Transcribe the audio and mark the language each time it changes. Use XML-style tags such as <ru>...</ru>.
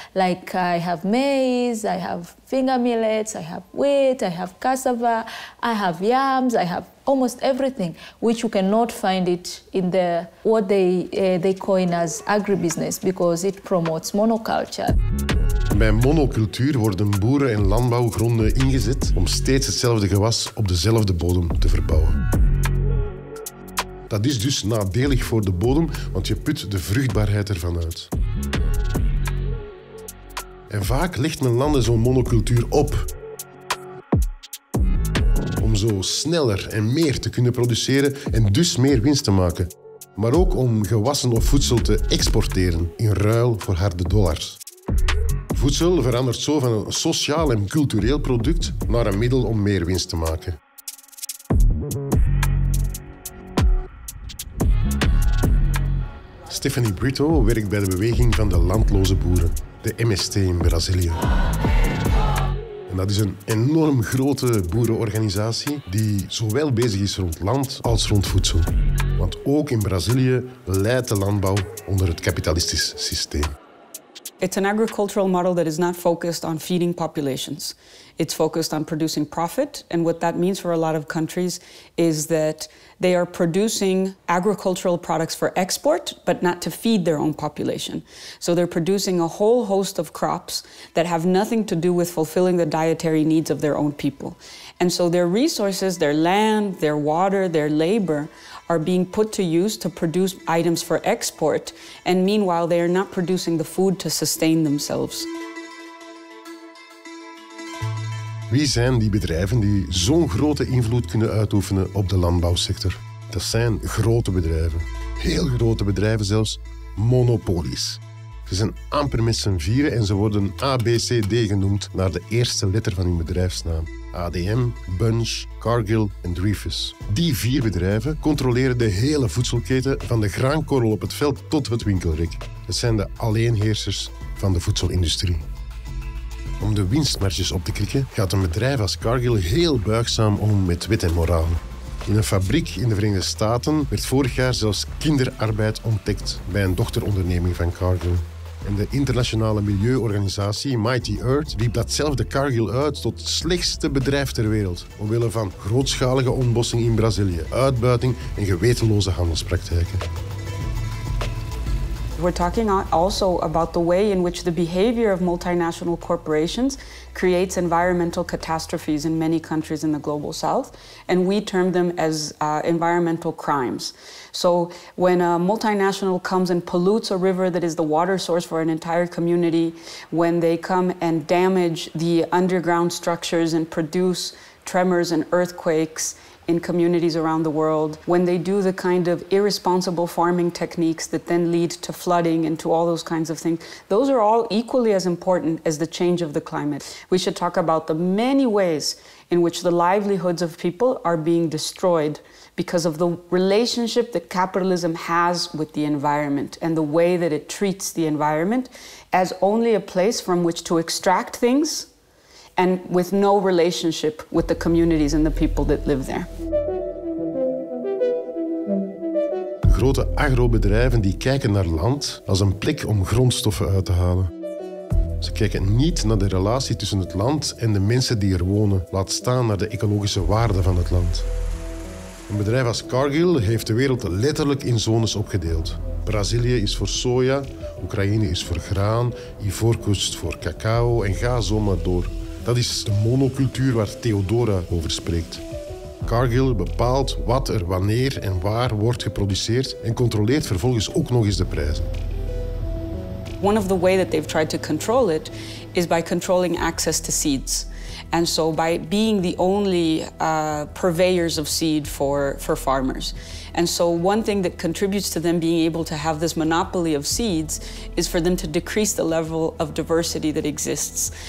<en>Like I have maize, I have finger millets, I have wheat, I have cassava, I have yams, I have almost everything, which you cannot find it in the what they coin as agribusiness, because it promotes monoculture.</en> <nl>Bij monocultuur worden boeren- en landbouwgronden ingezet om steeds hetzelfde gewas op dezelfde bodem te verbouwen. Dat is dus nadelig voor de bodem, want je put de vruchtbaarheid ervan uit. En vaak legt men landen zo'n monocultuur op. Om zo sneller en meer te kunnen produceren en dus meer winst te maken. Maar ook om gewassen of voedsel te exporteren in ruil voor harde dollars. Voedsel verandert zo van een sociaal en cultureel product naar een middel om meer winst te maken. Stephanie Brito werkt bij de beweging van de landloze boeren, de MST in Brazilië. En dat is een enorm grote boerenorganisatie die zowel bezig is rond land als rond voedsel. Want ook in Brazilië leidt de landbouw onder het kapitalistisch systeem.</nl> <en>It's an agricultural model that is not focused on feeding populations. It's focused on producing profit. And what that means for a lot of countries is that they are producing agricultural products for export, but not to feed their own population. So they're producing a whole host of crops that have nothing to do with fulfilling the dietary needs of their own people. And so their resources, their land, their water, their labor are being put to use to produce items for export. And meanwhile, they are not producing the food to sustain themselves.</en> <nl>Wie zijn die bedrijven die zo'n grote invloed kunnen uitoefenen op de landbouwsector? Dat zijn grote bedrijven. Heel grote bedrijven zelfs. Monopolies. Ze zijn amper met z'n vieren en ze worden ABCD genoemd naar de eerste letter van hun bedrijfsnaam. ADM, Bunch, Cargill en Dreyfus. Die 4 bedrijven controleren de hele voedselketen van de graankorrel op het veld tot het winkelrek. Het zijn de alleenheersers van de voedselindustrie. Om de winstmarges op te krikken gaat een bedrijf als Cargill heel buigzaam om met wet en moraal. In een fabriek in de Verenigde Staten werd vorig jaar zelfs kinderarbeid ontdekt bij een dochteronderneming van Cargill. En de internationale milieuorganisatie Mighty Earth riep datzelfde Cargill uit tot het slechtste bedrijf ter wereld, omwille van grootschalige ontbossing in Brazilië, uitbuiting en gewetenloze handelspraktijken.</nl> <en>We're talking also about the way in which the behavior of multinational corporations creates environmental catastrophes in many countries in the global south, and we term them as environmental crimes. So when a multinational comes and pollutes a river that is the water source for an entire community, when they come and damage the underground structures and produce tremors and earthquakes in communities around the world, when they do the kind of irresponsible farming techniques that then lead to flooding and to all those kinds of things, those are all equally as important as the change of the climate. We should talk about the many ways in which the livelihoods of people are being destroyed because of the relationship that capitalism has with the environment and the way that it treats the environment as only a place from which to extract things and with no relationship with the communities and the people that live there.</en> <nl>Grote agrobedrijven die kijken naar land als een plek om grondstoffen uit te halen. Ze kijken niet naar de relatie tussen het land en de mensen die er wonen, laat staan naar de ecologische waarde van het land. Een bedrijf als Cargill heeft de wereld letterlijk in zones opgedeeld. Brazilië is voor soja, Oekraïne is voor graan, Ivoorkust voor cacao en ga zo maar door. Dat is de monocultuur waar Theodora over spreekt. Cargill bepaalt wat er wanneer en waar wordt geproduceerd en controleert vervolgens ook nog eens de prijzen.</nl> <en>One of the ways that they've tried to control it is by controlling access to seeds. And so by being the only purveyors of seed for farmers. And so one thing that contributes to them being able to have this monopoly of seeds is for them to decrease the level of diversity that exists.</en>